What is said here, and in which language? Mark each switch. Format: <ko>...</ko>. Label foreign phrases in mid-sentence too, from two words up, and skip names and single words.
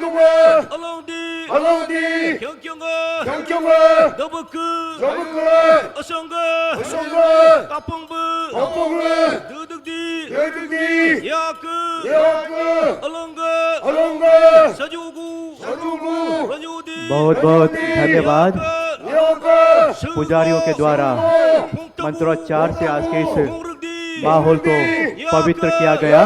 <hi>Alongdi, Kyangkyanga, Dabaka, Osanga, Kapungbu, Dudugdi, Yaku, Alonga, Sajugu, Ranyudi, बहुत धन्यवाद पुजारियों के द्वारा मंत्रोच्चार से आज के इस माहौल को पवित्र किया गया।</hi>